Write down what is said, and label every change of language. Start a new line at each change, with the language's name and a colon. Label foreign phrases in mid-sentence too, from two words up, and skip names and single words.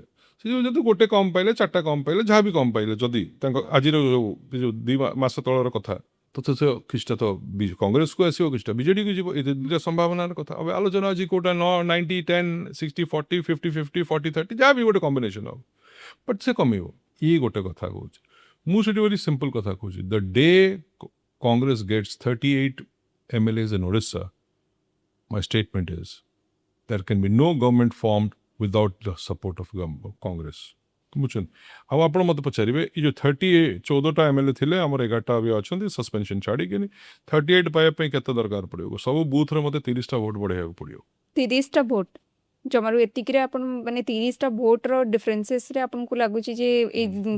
Odia: ସେ ଯେଉଁ ଯଦି ଗୋଟେ କମ୍ ପାଇଲେ 4ଟା କମ୍ ପାଇଲେ ଯାହା ବି କମ୍ ପାଇଲେ ଯଦି ତାଙ୍କ ଆଜିର ଯେଉଁ 2 ମାସ ତଳର କଥା ତ କିଛିଟା ତ କଂଗ୍ରେସକୁ ଆସିବ କିଛିଟା ବିଜେଡିକୁ ଯିବ ଏ ଦୁଇଟା ସମ୍ଭାବନାର କଥା ଏବେ ଆଲୋଚନା ଅଛି କୋଉଟା 90-10 60-40 50-50 40-30 ଯାହା ବି ଗୋଟେ କମ୍ବିନେସନ୍ ହେବ ବଟ୍ ସେ କମିବ ଇଏ ଗୋଟେ କଥା କହୁଛି ମୁଁ ସେଠି
English: very simple
Odia: କଥା କହୁଛି
English: the day Congress gets 38 MLAs in Orissa my statement is there can be no government formed without the support of Congress
Odia: ବୁଝୁଛନ୍ତି ଆଉ ଆପଣ ମୋତେ ପଚାରିବେ ଏଇ ଯେଉଁ 14ଟା MLA ଥିଲେ ଆମର 11ଟା ବି ଅଛନ୍ତି ସସ୍ପେନ୍ସନ୍ ଛାଡ଼ିକିନି 38 ପାଇବା ପାଇଁ କେତେ ଦରକାର ପଡ଼ିବ ସବୁ ବୁଥରେ ମୋତେ 30ଟା ଭୋଟ୍ ବଢ଼େଇବାକୁ ପଡ଼ିବ 30ଟା ଭୋଟ୍ ଜମାରୁ ଏତିକିରେ ଆପଣ ମାନେ 30ଟା ଭୋଟର ଡିଫରେନ୍ସେସରେ ଆପଣଙ୍କୁ ଲାଗୁଛି ଯେ ଏଇ ଜିନିଷ